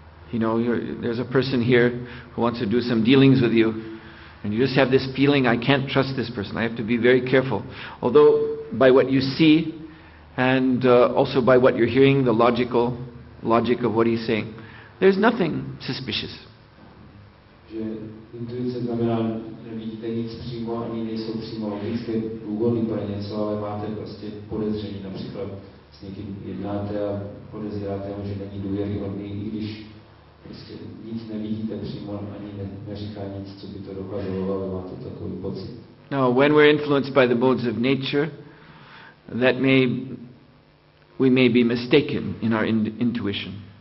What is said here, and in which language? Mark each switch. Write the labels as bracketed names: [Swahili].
[English] You know, there's a person here who wants to do some dealings with you, and you just have this feeling, I can't trust this person, I have to be very careful. Although by what you see, and also by what you're hearing, the logic of what he's saying, there's nothing suspicious. [Czech] Že intuice znamená, nevidíte nic přímo, ani nejsou přímo logické důvody pro něco, ale máte prostě podezření. Například s někým jednáte a podezíráte ho, že není důvěryhodný, i když prostě nic nevidíte přímo, ani neříká nic, co by to dokazovalo, ale máte takový pocit. [English] Now, when we're influenced by the modes of nature, we may be mistaken in our intuition.